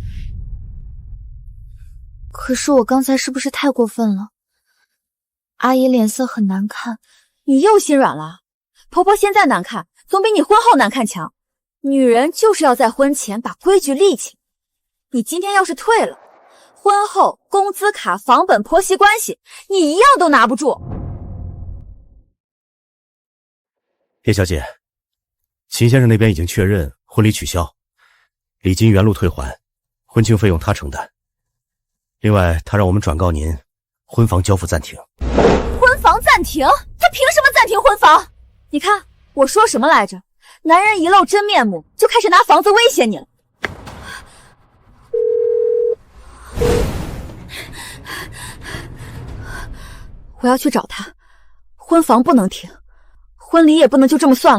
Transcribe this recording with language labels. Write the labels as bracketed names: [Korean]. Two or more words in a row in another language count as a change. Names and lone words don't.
[Chinese] 可是我刚才是不是太過分了？阿姨脸色很难看，你又心软了？婆婆现在难看，总比你婚後难看强。女人就是要在婚前把規矩立起。你今天要是退了，婚後工資卡、房本、婆媳關係，你一樣都拿不住。叶小姐，秦先生那邊已經確認婚禮取消，禮金原路退還，婚慶費用他承擔。另外，他讓我們轉告您，婚房交付暫停。婚房暫停？他憑什麼暫停婚房？你看我說什麼来着？男人一露真面目，就開始拿房子威脅你了。我要去找他，婚房不能停，婚禮也不能就這麼算了。